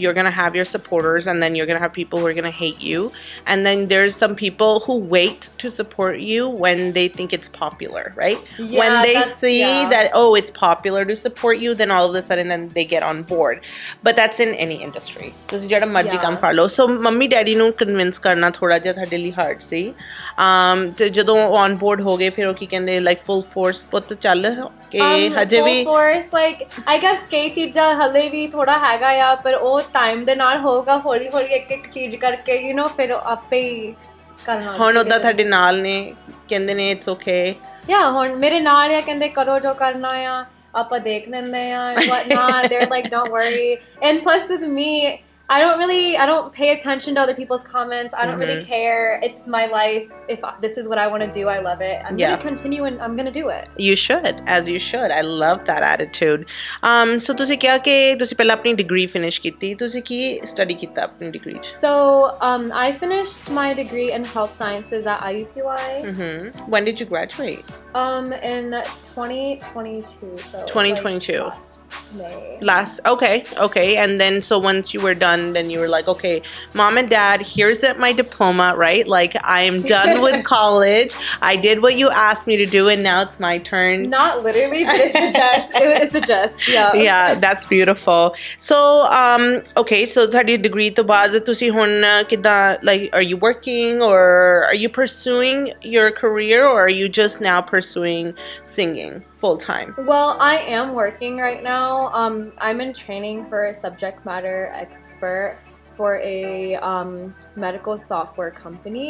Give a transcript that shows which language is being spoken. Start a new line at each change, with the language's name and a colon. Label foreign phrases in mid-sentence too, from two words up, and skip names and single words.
English: You're going to have your supporters and then you're going to have people who are going to hate you. And then there's some people who wait to support you when they think it's popular, right? Yeah, when they see that, oh, it's popular to support you, then all of a sudden then they get on board. But that's in any industry.
Punjabi: ਤੁਸੀਂ ਜਿਹੜਾ ਮਰਜ਼ੀ ਕੰਮ ਫੜ ਲਓ. So ਮੰਮੀ ਡੈਡੀ ਨੂੰ ਕਨਵਿੰਸ ਕਰਨਾ ਥੋੜਾ ਜਿਹਾ ਤੁਹਾਡੇ ਲਈ ਹਾਰਡ ਸੀ. ਤੇ ਜਦੋਂ
English: on board
Punjabi: ਹੋ ਗਏ ਫਿਰ ਉਹ ਕੀ ਕਹਿੰਦੇ ਲਾਈਕ
English: full force
Punjabi: ਪੁੱਤ ਚੱਲ ਕਿ ਹਜੇ ਵੀ
English: full force like I guess
Punjabi: ਕਈ ਚੀਜ਼ਾਂ ਹਲੇ ਵੀ ਥੋੜਾ ਹੈਗਾ ਆ ਪਰ ਉਹ ਟਾਈਮ ਦੇ ਨਾਲ ਹੋਊਗਾ ਹੌਲੀ ਹੌਲੀ ਇੱਕ ਇੱਕ ਚੀਜ਼ ਕਰਕੇ ਫਿਰ ਆਪੇ ਹੀ ਕਰਨਾ. ਹੁਣ ਉਹਦਾ ਤੁਹਾਡੇ ਨਾਲ ਨੇ ਕਹਿੰਦੇ ਨੇ
English: it's okay.
Punjabi: ਹੁਣ ਮੇਰੇ ਨਾਲ ਆ ਕਹਿੰਦੇ ਕਰੋ ਜੋ ਕਰਨਾ ਆ ਆਪਾਂ ਦੇਖ ਲੈਂਦੇ ਆ
English: and whatnot. They're like don't worry. And plus with me I don't pay attention to other people's comments. I don't really care. It's my life. If this is what I want to do, I love it. I'm going to continue and I'm going to do it. You should, as you should. I love that attitude. So
Punjabi: ਤੁਸੀਂ ਕਿਹਾ ਕਿ ਤੁਸੀਂ ਪਹਿਲਾਂ ਆਪਣੀ
English: degree finish
Punjabi: ਕੀਤੀ. ਤੁਸੀਂ ਕੀ study ਕੀਤਾ ਆਪਣੀ degree 'ਚ?
English: So, I finished my degree in health sciences at IUPUI. When did you graduate? In 2022. So 2022. Last May. Okay. And then so once you were done, then you were like, okay, mom and dad, here's my diploma, right? Like I am done with college. I did what you asked me to do, and now it's my turn. Not literally, but it's the gist. It's the gist. Yeah. Yeah, that's beautiful. So okay, so
Punjabi: ਤੁਹਾਡੀ degree ਤੋਂ ਬਾਅਦ ਤੁਸੀਂ ਹੁਣ ਕਿੱਦਾਂ
English: like are you working or are you pursuing your career or are you just now pursuing singing full time? Well, I am working right now. I'm in training for a subject matter expert for a medical software company.